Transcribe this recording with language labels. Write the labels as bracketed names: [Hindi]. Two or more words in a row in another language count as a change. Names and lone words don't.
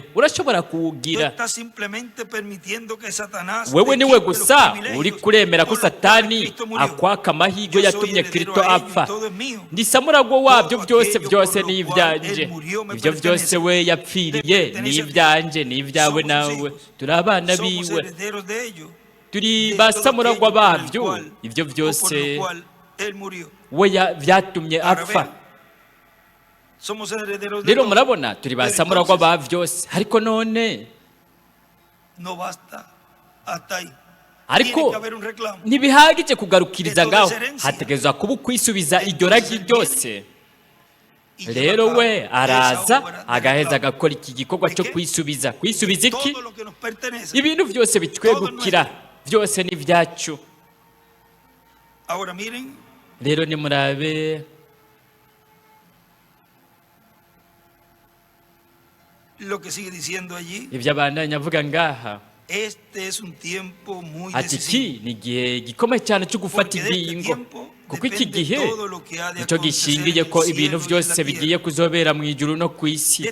[Rundi] Urashobora [Spanish] tú [Rundi] kuwugira. [Spanish] estás simplemente permitiendo que Satanás [Rundi] Wewe [Spanish] te [Rundi] niwe [Spanish] quite los [Rundi] gusa [Spanish] privilegios [Rundi] uri kuremera ko [Spanish] por los cuales [Rundi] Satani [Spanish] Cristo murió. [Rundi] akwaka amahirwe [Spanish] Yo soy [Rundi] yatumye [Spanish] heredero [Rundi] Kristo [Spanish] a ello y [Rundi] apfa. [Spanish] todo es mío. [Rundi] Ndi samuragwa wabyo [Spanish] Todo [Rundi] byose [Spanish] aquello [Rundi] byose [Spanish] por lo [Rundi] ni [Spanish] cual [Rundi] ibyanjye. [Spanish] él murió me [Rundi] Ibyo byose [Spanish] pertenece. [Rundi] we yapfiriye [Spanish] Te [Rundi] ni [Spanish] pertenece a ti. [Rundi] ibyanjye ni ibyawe [Spanish] Somos [Rundi] nawe. [Spanish] sus hijos. [Rundi] Turi abana [Spanish] Somos [Rundi] biwe, [Spanish] herederos de ello. [Rundi] turi [Spanish] De [Rundi] ba [Spanish] todo [Rundi] samuragwa [Spanish] aquello por el [Rundi] babyo. [Spanish] cual, [Rundi] Ibyo [Spanish] o por [Rundi] byose [Spanish] lo cual él murió. [Rundi] we byatumye [Spanish] Ahora [Rundi] apfa. [Spanish] vean, somos herederos de [Rundi] Rero [Spanish] todo. [Rundi] murabona turi ba [Spanish] Pero [Rundi] samuragwa [Spanish] entonces, [Rundi] ba byose, ariko none [Spanish] no basta hasta ahí. [Rundi] ariko [Spanish] Tiene que haber un reclamo. [Rundi] ntibihagije kugarukiriza [Spanish] De toda [Rundi] ngaho, [Spanish] esa herencia. [Rundi] hategerezwa kuba ukwisubiza iryo ragi ryose. rero we araza agaheza agakora iki gikorwa cyo kwisubiza iki ibintu byose bitwegukira byose ni byacu. Rero nimurabe ibyo abandanya avuga ngaha ati iki ni igihe gikomeye cyane cyo gufata ingingo, kuko iki gihe nicyo gishingiye ko ibintu byose bigiye kuzobera mu ijuru no ku isi.